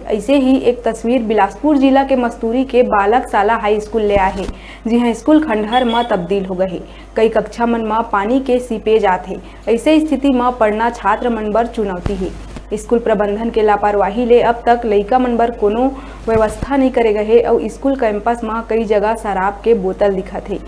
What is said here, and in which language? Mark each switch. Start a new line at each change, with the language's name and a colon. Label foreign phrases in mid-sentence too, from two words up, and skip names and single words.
Chhattisgarhi: ऐसे ही एक तस्वीर बिलासपुर जिला के मस्तूरी के बालक शाला हाई स्कूल ले आए है, जी हाँ स्कूल खंडहर में तब्दील हो गए है। कई कक्षा मन में पानी के सीपेज आते। ऐसे स्थिति में पढ़ना छात्र मन बर चुनौती है। स्कूल प्रबंधन के लापरवाही ले अब तक लइका मन बर कोनो व्यवस्था नहीं करे गए और स्कूल कैंपस में कई जगह शराब के बोतल दिखत है।